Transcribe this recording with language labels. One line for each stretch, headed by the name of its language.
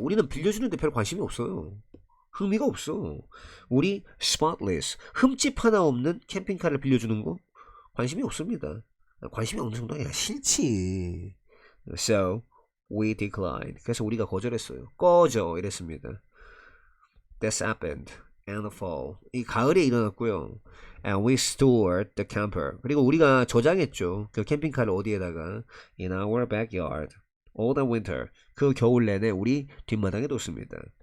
Korean: 우리는 빌려주는데 별 관심이 없어요. 흥미가 없어. 우리 spotless 흠집 하나 없는 캠핑카를 빌려주는 거 관심이 없습니다. 관심이 없는 정도가 아니라 싫지.
English: So we declined.
Korean: 그래서 우리가 거절했어요. 꺼져 이랬습니다.
English: This happened in the fall.
Korean: 이 가을에 일어났고요.
English: And we stored the camper.
Korean: 그리고 우리가 저장했죠. 그 캠핑카를 어디에다가
English: in our backyard. All the winter.
Korean: 그 겨울 내내 우리 뒷마당에 뒀습니다.